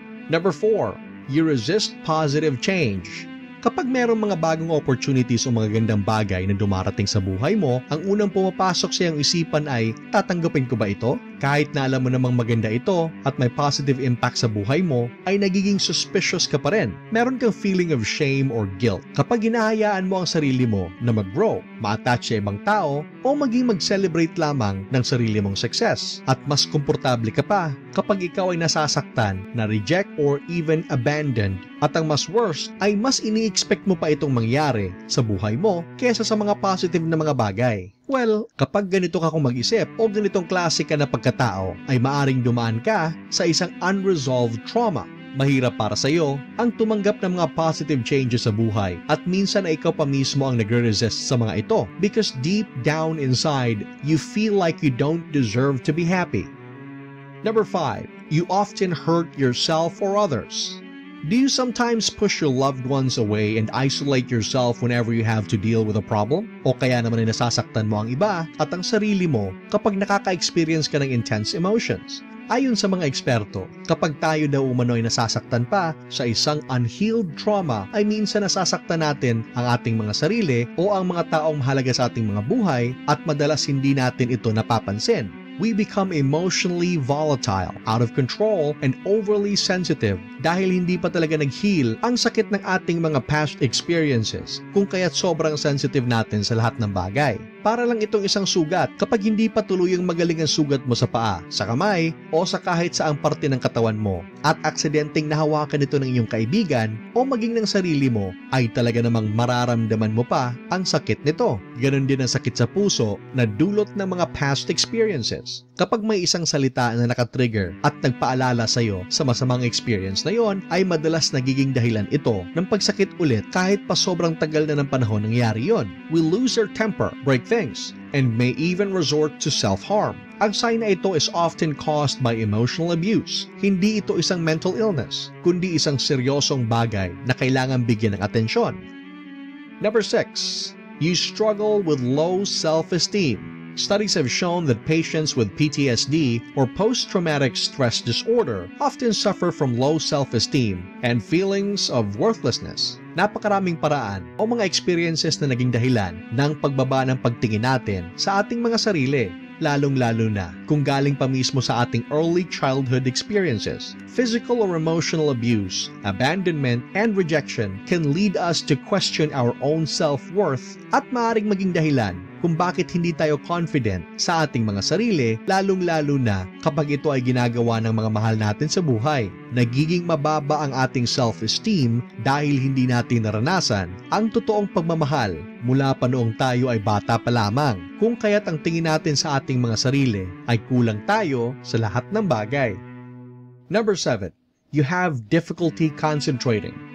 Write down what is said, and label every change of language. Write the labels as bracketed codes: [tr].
[en] Number 4, you resist positive change. [tl] Kapag mayroong mga bagong opportunities o mga gandang bagay na dumarating sa buhay mo, ang unang pumapasok sa iyong isipan ay, tatanggapin ko ba ito? Kahit na alam mo namang maganda ito at may positive impact sa buhay mo, ay nagiging suspicious ka pa rin. Meron kang [en] feeling of shame or guilt [tl] kapag hinahayaan mo ang sarili mo na mag-grow, ma-attach sa ibang tao, o maging mag-celebrate lamang ng sarili mong success. At mas komportable ka pa kapag ikaw ay nasasaktan, na-reject [en] or even abandoned. [tl] At ang mas worst ay mas ini-expect mo pa itong mangyari sa buhay mo kesa sa mga positive na mga bagay. Well, kapag ganito ka kung mag-isip o ganitong klase ka na pagkatao, ay maaring dumaan ka sa isang unresolved trauma. Mahirap para sa iyo ang tumanggap ng mga positive changes sa buhay at minsan ay ikaw pa mismo ang nagre-resist sa mga ito [en] because deep down inside, you feel like you don't deserve to be happy. Number 5. You often hurt yourself or others. Do you sometimes push your loved ones away and isolate yourself whenever you have to deal with a problem? [tl] O kaya naman ay nasasaktan mo ang iba at ang sarili mo kapag nakaka-experience ka ng intense emotions? Ayon sa mga eksperto, kapag tayo daw umano ay nasasaktan pa sa isang unhealed trauma, ay minsan nasasaktan natin ang ating mga sarili o ang mga taong mahalaga sa ating mga buhay at madalas hindi natin ito napapansin. [en] We become emotionally volatile, out of control, and overly sensitive [tl] dahil hindi pa talaga nag-heal ang sakit ng ating mga past experiences kung kaya't sobrang sensitive natin sa lahat ng bagay. Para lang itong isang sugat kapag hindi pa tuluyang magaling ang sugat mo sa paa, sa kamay, o sa kahit saang parte ng katawan mo at aksidenteng nahawakan ito ng iyong kaibigan o maging ng sarili mo, ay talaga namang mararamdaman mo pa ang sakit nito. Ganon din ang sakit sa puso na dulot ng mga past experiences. Kapag may isang salita na nakatrigger at nagpaalala sa iyo sa masamang experience na yon, ay madalas nagiging dahilan ito ng pagsakit ulit kahit pa sobrang tagal na ng panahon nangyari yon. [en] We lose our temper, break things, and may even resort to self-harm. [tl] Ang sign na ito [en] is often caused by emotional abuse. [tl] Hindi ito isang mental illness, kundi isang seryosong bagay na kailangan bigyan ng atensyon. [en] Number 6. You struggle with low self-esteem. Studies have shown that patients with PTSD or post-traumatic stress disorder often suffer from low self-esteem and feelings of worthlessness. [tl] Napakaraming paraan o mga experiences na naging dahilan ng pagbaba ng pagtingin natin sa ating mga sarili, lalong-lalo na kung galing pa mismo sa ating early childhood experiences. [en] Physical or emotional abuse, abandonment, and rejection can lead us to question our own self-worth [tl] at maaaring maging dahilan kung bakit hindi tayo confident sa ating mga sarili, lalong-lalo na kapag ito ay ginagawa ng mga mahal natin sa buhay. Nagiging mababa ang ating self-esteem dahil hindi natin naranasan ang totoong pagmamahal mula pa noong tayo ay bata pa lamang, kung kaya't ang tingin natin sa ating mga sarili ay kulang tayo sa lahat ng bagay. [en] Number 7. You have difficulty concentrating.